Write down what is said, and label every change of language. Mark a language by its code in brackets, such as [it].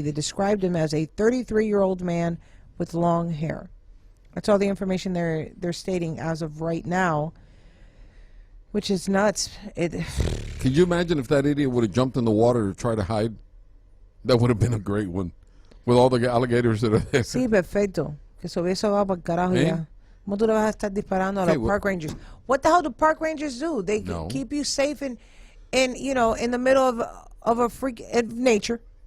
[en] They described him as a 33-year-old man with long hair. That's all the information they're stating as of right now, which is nuts. Could you imagine if that idiot would have jumped in the water to try to hide? That would have been a great one, with all the alligators that are there. [es] Sí, perfecto. Que se hubiese va para el carajo ya. ¿Cómo tú le vas a estar disparando a los [en] park rangers? What the hell do park rangers do? They keep you safe in the middle of a freak nature.